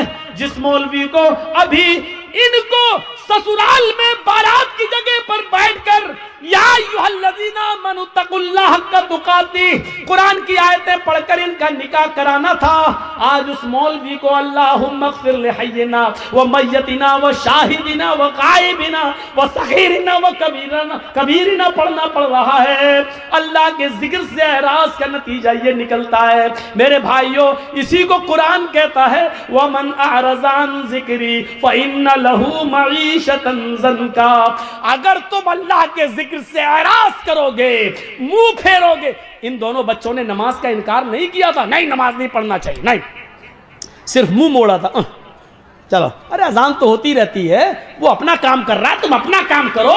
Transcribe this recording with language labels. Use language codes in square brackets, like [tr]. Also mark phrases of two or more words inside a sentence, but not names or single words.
[ur] جس مولوی کو ابھی ان کو سسرال میں بارات کی جگہ پر بیٹھ کر [ar] یا ایھا الذین آمنوا اتقوا اللہ حق تقاتی [ur] قرآن کی آیتیں پڑھ کر ان کا نکاح کرانا تھا, آج اس مولوی کو [ar] اللہم اغفر لحینا و میتنا و شاہدنا و غائبنا و صغیرنا و کبیرنا [ur] پڑھنا پڑ رہا ہے. اللہ کے ذکر سے اعراض کا نتیجہ یہ نکلتا ہے. میرے بھائیوں, اسی کو قرآن کہتا ہے [ar] وَمَنْ أَعْرَضَ عَنْ ذِكْرِي فَإِنَّ لَهُ مَعِيشَةً ضَنْكَا. [ur] اگر تم اللہ کے ذکر سے اعراض کرو گے, منہ پھیرو گے. ان دونوں بچوں نے نماز کا انکار نہیں کیا تھا, نہیں نماز نہیں پڑھنا چاہیے, نہیں, صرف منہ موڑا تھا. چلو, ارے اذان تو ہوتی رہتی ہے, وہ اپنا کام کر رہا ہے, تم اپنا کام کرو.